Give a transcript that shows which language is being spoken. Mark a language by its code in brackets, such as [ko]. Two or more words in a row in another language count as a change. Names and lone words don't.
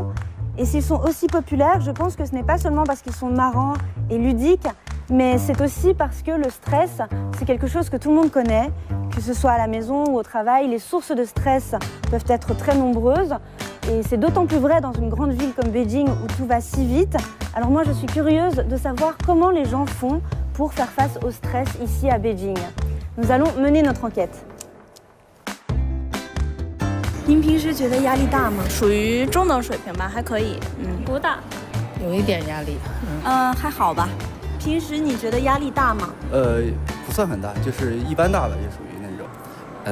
[fr] Et s'ils sont aussi populaires, je pense que ce n'est pas seulement parce qu'ils sont marrants et ludiques, mais c'est aussi parce que le stress, c'est quelque chose que tout le monde connaît, que ce soit à la maison ou au travail. Les sources de stress peuvent être très nombreuses. Et c'est d'autant plus vrai dans une grande ville comme Beijing où tout va si vite. Alors moi, je suis curieuse de savoir comment les gens font pour faire face au stress ici à Beijing. Nous allons mener notre enquête. [zh] 您平时觉得压力大吗？属于中等水平吧，还可以。不大，有一点压力。还好吧。平时你觉得压力大吗？不算很大，就是一般大吧，就属于那种。